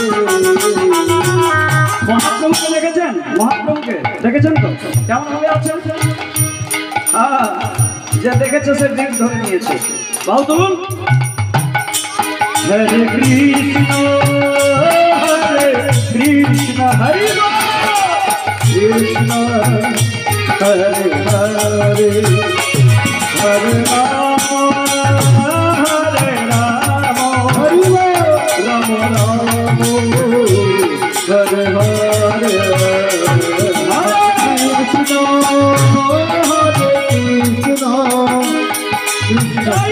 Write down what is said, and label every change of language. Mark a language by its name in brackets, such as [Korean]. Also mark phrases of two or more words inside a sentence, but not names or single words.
[Bangla] মহাপ্রভুকে দেখেছেন? মহাপ্রভুকে দেখেছেন তো কেমন ভাবে আছেন? যে দেখেছে সে দিক ধরে নিয়েছে। বাহু তুলুন। হরে কৃষ্ণ হরে কৃষ্ণ হরে কৃষ্ণ হরে হরে হরে রাম হরে রাম হরে রাম রাম হরে হরে কৃষ্ণ হরে কৃষ্ণ কৃষ্ণ